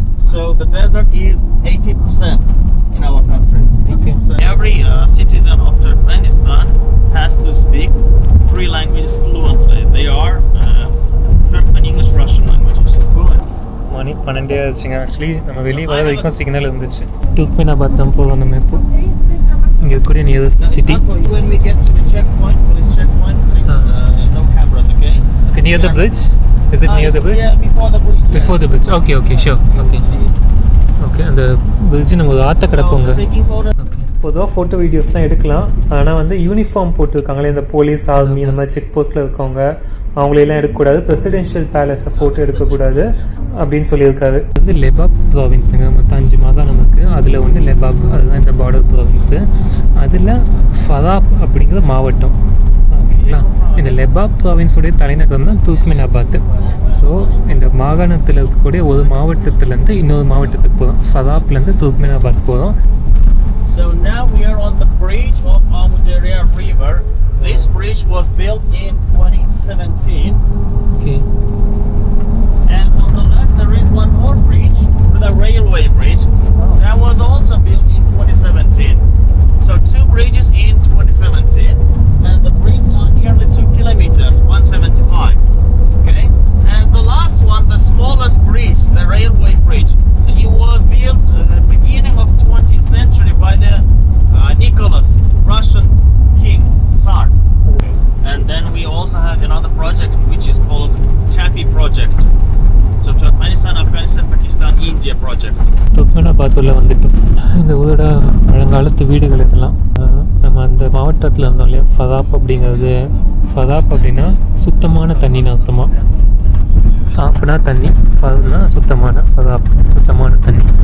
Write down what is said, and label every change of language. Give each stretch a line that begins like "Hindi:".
English: So the desert is 80% in our country. 80%. Every citizen of Turkmenistan has to speak 3 languages fluently. They are Turkmen, English, Russian languages. Fluent.
Tamil: மணி 12 ஆச்சுங்க. Actually நம்ம வெளியே வர வரைக்கும் signal இருந்துச்சு. துர்க்மெனாபாத் தான் போகிறோம் நம்ம இப்போ. இங்கே இருக்கக்கூடிய nearest city.
English: When we get to the checkpoint, police checkpoint, please no cameras, okay? Okay, near the bridge? Is it near the bridge? Yeah, before the bridge. Before the bridge. Okay, sure. Okay.
Tamil: Okay, அந்த bridge நம்ம ஒரு ஆற்ற கிடப்போங்க.
English: Taking photos.
Tamil: பொதுவாக photo வீடியோஸ்லாம் எடுக்கலாம். ஆனால் வந்து uniform போட்டிருக்காங்களே இந்த போலீஸ், ஆர்மி, இந்த மாதிரி செக் போஸ்ட்டில் இருக்கவங்க அவங்களெல்லாம் எடுக்கக்கூடாது. பிரசிடென்ஷியல் பேலஸை ஃபோட்டோ எடுக்கக்கூடாது அப்படின்னு சொல்லியிருக்காரு. வந்து லெபாப் ப்ராவின்ஸுங்க, மொத்தம் 5 மாகாணம் இருக்குது. அதில் ஒன்று லெபாப், அதுதான் இந்த பார்டர் ப்ராவின்ஸு. அதில் ஃபராப் அப்படிங்கிற மாவட்டம். ஓகேங்களா, இந்த லெபாப் ப்ராவின்ஸுடைய தலைநகரம் தான் துர்க்மெனாபாத். ஸோ இந்த மாகாணத்தில் இருக்கக்கூடிய ஒரு மாவட்டத்துலேருந்து இன்னொரு மாவட்டத்துக்கு போகிறோம். ஃபராப்லேருந்து துர்க்மெனாபாத் போகிறோம்.
English: So now we are on the bridge of Amudarya River. This bridge was built in 2017. Okay. And on the left there is one more bridge, the railway bridge. That was also built in 2017. So 2 bridges in 2017. And the bridges are nearly 2 kilometers, 175. Okay? And the last one, the smallest bridge, the railway bridge. So it was built beginning of 20th century by the Nicholas, Russian king, Tsar. And then we also have another project which is called TAPI project. So Turkmenistan, Afghanistan, Pakistan, India project.
Tamil: துர்க்மெனாபாத்தில் வந்துட்டோம். இந்த ஊரோட பழங்காலத்து வீடுகள் இதெல்லாம் நம்ம அந்த மாவட்டத்தில் இருந்தோம் இல்லையா, ஃபதாப் அப்படிங்கிறது. ஃபதாப் அப்படின்னா சுத்தமான தண்ணின்னு அர்த்தமாக. அப்படின்னா தண்ணி, ஃபதுனா சுத்தமான, ஃபதாப் சுத்தமான தண்ணி.